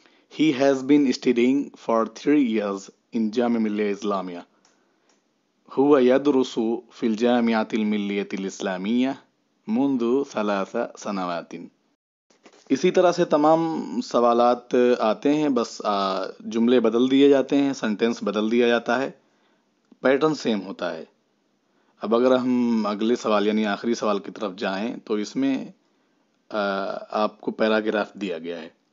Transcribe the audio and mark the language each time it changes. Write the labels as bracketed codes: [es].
[en] He has been studying for 3 years in Jamia Millia Islamia. [ar] هو يدرس في الجامعة الملية الإسلامية منذ 3 سنوات. [ur] اسی طرح سے تمام سوالات آتے ہیں، بس جملے بدل دیے جاتے ہیں، سنٹینس بدل دیا جاتا ہے، پیٹرن سیم ہوتا ہے. اب اگر ہم اگلے سوال یعنی آخری سوال کی طرف جائیں تو اس میں آپ کو پیراگراف دیا گیا ہے.